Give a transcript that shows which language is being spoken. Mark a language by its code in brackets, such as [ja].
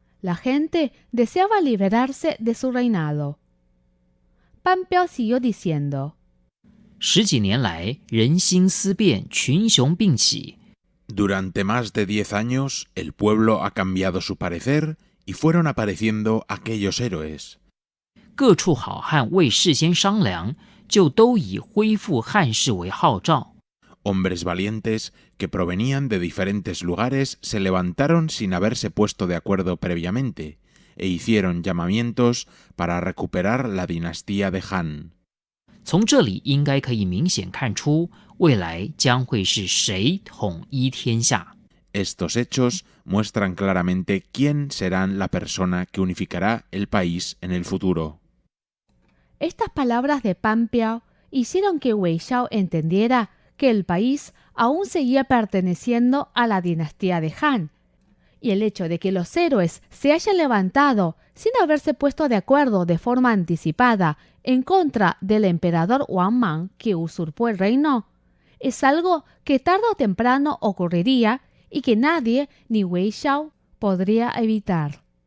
[es] La gente deseaba liberarse de su reinado. Pan Piao siguió diciendo: [zh] 十几年来，人心思变，群雄并起。 [es] Durante más de 10 años, el pueblo ha cambiado su parecer y fueron apareciendo aquellos héroes. [zh] 各处好汉未事先商量，就都以恢复汉室为号召。 [es] Hombres valientes que provenían de diferentes lugares se levantaron sin haberse puesto de acuerdo previamente e hicieron llamamientos para recuperar la dinastía de Han. [zh] 从这里应该可以明显看出，未来将会是谁统一天下。 [es] Estos hechos muestran claramente quién será la persona que unificará el país en el futuro. Estas palabras de Pan Piao hicieron que Wei Xiao entendiera que el país aún seguía perteneciendo a la dinastía de Han, y el hecho de que los héroes se hayan levantado sin haberse puesto de acuerdo de forma anticipada en contra del emperador Wang Mang que usurpó el reino, es algo que tarde o temprano ocurriría y que nadie, ni Wei Xiao, podría evitar.